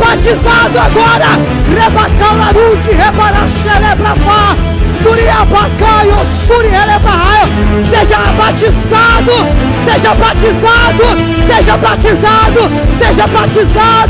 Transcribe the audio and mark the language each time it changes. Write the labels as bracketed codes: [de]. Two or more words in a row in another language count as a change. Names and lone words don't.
[pt] batizado agora. Rebacalarude, rebaraxelebrafá, duriabacaio, surielebahaio. Seja batizado, seja batizado, seja batizado, seja batizado.